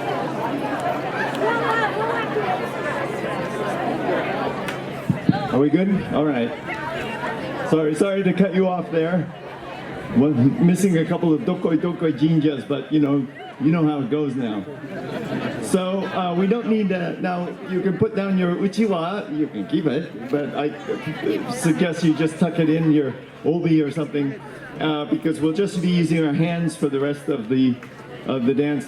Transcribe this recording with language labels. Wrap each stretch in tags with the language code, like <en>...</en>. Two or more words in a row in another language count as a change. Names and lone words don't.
<en>Are we good? All right. Sorry to cut you off there. Well, missing a couple of</en> <ja>dokoi dokoi</ja> <en>jinjas, but you know how it goes now. So we don't need now. You can put down your uchiwa. You can keep it, but I suggest you just tuck it in your obi or something, because we'll just be using our hands for the rest of the dance.</en>